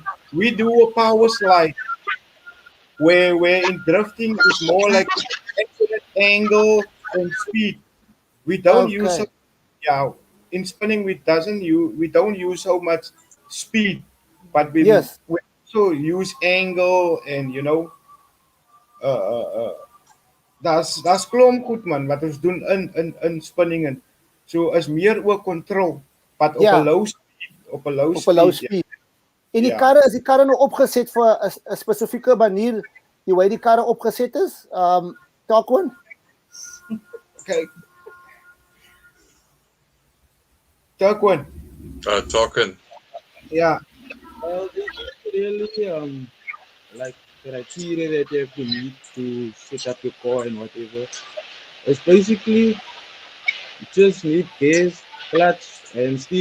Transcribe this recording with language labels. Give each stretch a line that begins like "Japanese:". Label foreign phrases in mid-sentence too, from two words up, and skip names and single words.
English: We do a power slide where in drifting is more like accurate angle and speed. We don't use in spinning we don't use so much speed, but we also use angle and
Afrikaans: Daar's klomp goed man wat ons doen in spinning en so is meer oor control, but op 'n
English: low speed.
Afrikaans: En die karre is die karre nou opgeset vir 'n spesifieke manier die hoe die karre opgeset is.
English: Arquin? Okay. Arquin. Talking. Yeah. Well, this is really like criteria that you have to meet to set up your car and whatever. It's basically you just need gas, clutch, and steer.